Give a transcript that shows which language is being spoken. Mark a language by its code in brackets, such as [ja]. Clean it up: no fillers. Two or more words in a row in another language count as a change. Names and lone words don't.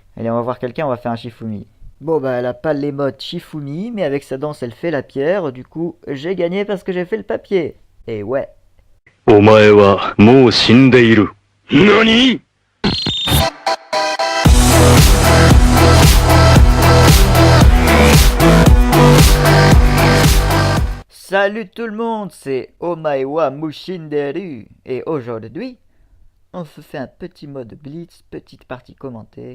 [fr] Allez, on va voir quelqu'un, on va faire un Shifumi. Bon, bah, elle a pas les modes Shifumi, mais avec sa danse, elle fait la pierre. Du coup, j'ai gagné parce que j'ai fait le papier. Et ouais. [ja] お前はもう死んでいる。何？ [fr] Salut tout le monde, c'est Omaewa Mushinderu. Et aujourd'hui, on se fait un petit mode blitz, petite partie commentée.